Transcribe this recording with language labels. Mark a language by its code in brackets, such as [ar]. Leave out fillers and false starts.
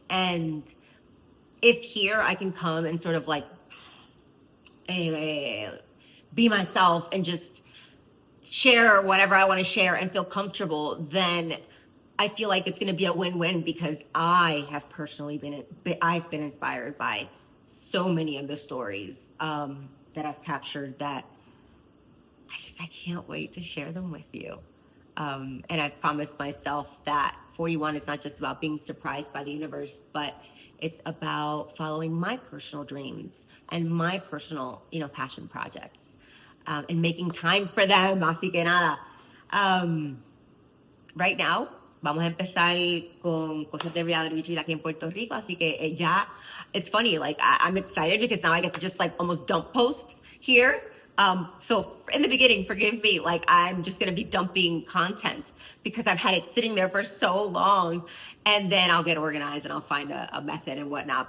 [en] And if here I can come and sort of be myself and just share whatever I want to share and feel comfortable, then I feel like it's going to be a win-win because I have personally I've been inspired by so many of the stories that I've captured that I can't wait to share them with you. And I've promised myself that 41 is not just about being surprised by the universe, but it's about following my personal dreams and my personal, passion projects, and making time for them. [es] Así que nada. [en] Right now, [es] vamos a empezar con cosas de elRealityRetreat aquí en Puerto Rico. Así que ya, [en] it's funny, I'm excited because now I get to just almost dump post here. So in the beginning, forgive me, I'm just going to be dumping content because I've had it sitting there for so long, and then I'll get organized and I'll find a method and whatnot.